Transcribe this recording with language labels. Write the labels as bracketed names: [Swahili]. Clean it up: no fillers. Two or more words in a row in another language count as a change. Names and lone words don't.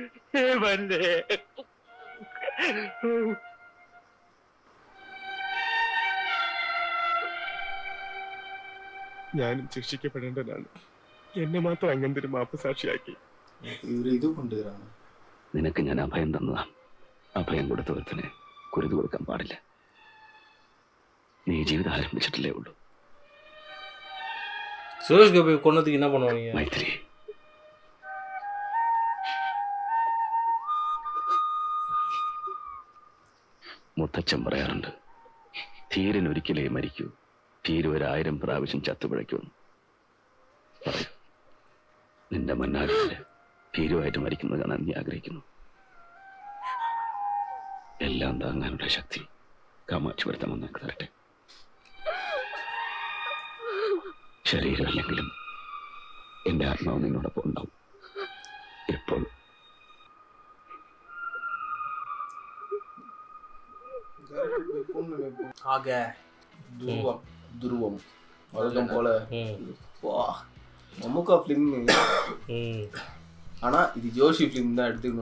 [Malayalam] ഞാനും ശിക്ഷിക്കപ്പെടേണ്ടതാണ്. എന്നെ മാത്രം അങ്ങനത്തെ മാപ്പ് സാക്ഷിയാക്കി. ഇത് കൊണ്ടുവരാണ്. നിനക്ക് ഞാൻ അഭയം തന്നതാണ്. അഭയം കൊടുത്തവർക്ക് കുരുതി കൊടുക്കാൻ പാടില്ല. നീ ജീവിതം ആരംഭിച്ചിട്ടില്ലേ ഉള്ളൂ. [Tamil] சுரேஷ் கோபி கொன்னதுக்கு என்ன பண்ணுவாங்க? [Malayalam] മൈത്രി, മുത്തച്ഛൻ പറയാറുണ്ട്, ധീരനൊരിക്കലേ മരിക്കൂ, ധീര 1000 പ്രാവശ്യം ചത്തുപിഴയ്ക്കുമെന്ന്. പറയൂ, നിന്റെ മന്നാടിയില് ധീരമായിട്ട് മരിക്കുന്നത് കാണാൻ നീ ആഗ്രഹിക്കുന്നു. എല്ലാം താങ്ങാനുള്ള ശക്തി കാമാക്ഷി വരുത്താൻ നിനക്ക് തരട്ടെ. ശരീരമല്ലെങ്കിലും എന്റെ ആത്മാവ് നിന്നോടൊപ്പം ഉണ്ടാവും എപ്പോഴും. [Tamil] ஆக துருவம் வழக்கம் போல. மம்முக்கா ஃபிலிம். ஆனா இது ஜோஷி ஃபிலிம் தான் எடுத்துக்கணும்.